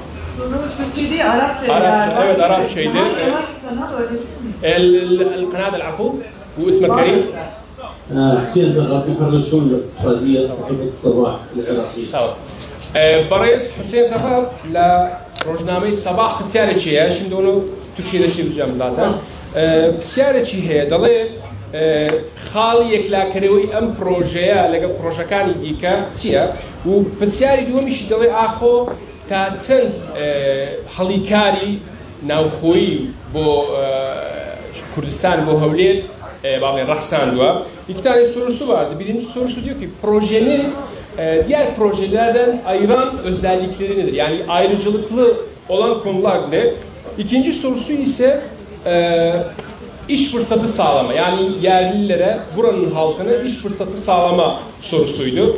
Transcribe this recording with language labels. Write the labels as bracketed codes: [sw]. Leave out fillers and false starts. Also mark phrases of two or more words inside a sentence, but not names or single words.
[tr] عرب şeydi. [ar] القناة العفو واسمك كريم. سيادة الرئيس محرر الشؤون الاقتصادية صحيفة الصباح العراقية. برئيس حسين خفاف لروجنامه الصباح [ckb] بسیاری چیه [tr] şimdi onu Türkiye'de çevireceğim zaten. [ckb] بسیاری چی هەیە دەڵێ خاڵی یەکلاکەرەوەی ئەم پرۆژەیە لەگەڵ پرۆژەکانی دیکە چییە و پرسیاری دووەمیشی دەڵێ ئاخۆ تا چەند هەڵیکاری ناوخۆیی بۆ کوردستان بۆ هەولێر باڵێن ڕەخساندووە. [tr] İki tane sorusu vardı. Birinci sorusu diyor ki projenin diğer projelerden ayıran özellikleri nedir? Yani ayrıcalıklı olan konular ne? İkinci sorusu ise iş fırsatı sağlama. Yani yerlilere, buranın halkına iş fırsatı sağlama sorusuydu.